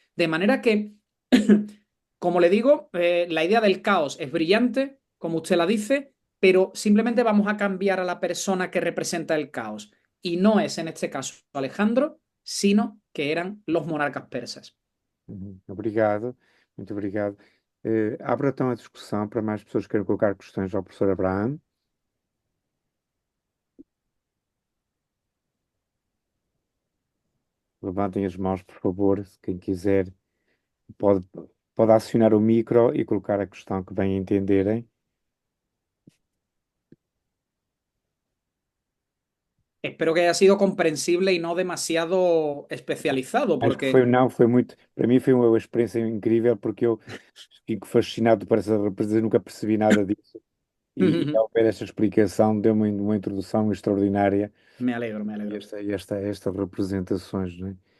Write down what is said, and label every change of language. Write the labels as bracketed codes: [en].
[es] De manera que, como le digo, la idea del caos es brillante, como usted la dice, pero simplemente vamos a cambiar a la persona que representa el caos. Y no es en este caso Alejandro, sino que eran los monarcas persas. [pt] Obrigado, muito obrigado. Abro então a discussão para mais pessoas que queiram colocar questões ao professor Abraham. Levantem as mãos, por favor, se quem quiser pode, pode acionar o micro e colocar a questão que bem entenderem. [es] Espero que haya sido comprensible y no demasiado especializado, [pt] Acho que porque não, foi muito, para mim foi uma experiência incrível porque eu fico fascinado por essa representação, nunca percebi nada disso. E ao ver esta explicação deu-me uma introdução extraordinária [es] me alegro, me a alegro. [pt] estas representações, não é?